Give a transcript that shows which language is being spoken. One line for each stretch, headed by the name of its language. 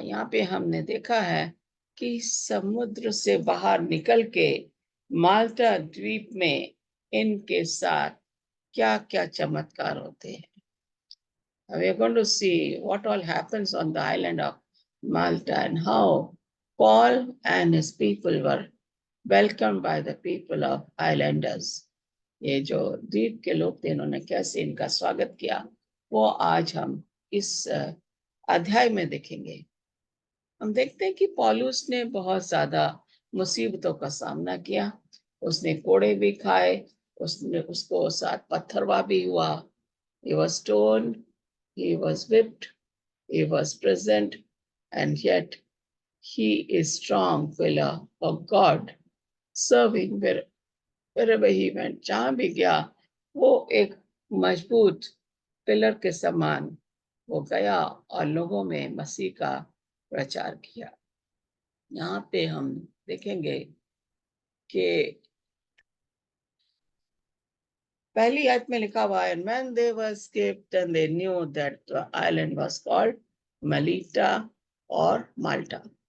Hindi: यहाँ पे हमने देखा है कि समुद्र से बाहर निकल के माल्टा द्वीप में इनके साथ क्या क्या चमत्कार होते हैं।
English: We are going to see what all happens on the island of Malta and how Paul and his people were welcomed by the people of islanders.
Hindi: ये जो द्वीप के लोग थे, इन्होंने कैसे इनका स्वागत किया, वो आज हम इस अध्याय में देखेंगे। हम देखते हैं कि पौलुस ने बहुत ज्यादा मुसीबतों का सामना किया। उसने कोड़े भी खाए, उसको साथ पत्थरवा भी हुआ।
English: He was stoned, he was whipped, he was present, and yet he is strong pillar of God, serving wherever he went.
Hindi: जहां भी गया वो एक मजबूत पिलर के समान वो गया और लोगों में मसीह का प्रचार किया। यहाँ पे हम देखेंगे कि पहली आयत में लिखा हुआ है,
English: when they were escaped and they knew that the island was called Melita
Hindi: और माल्टा।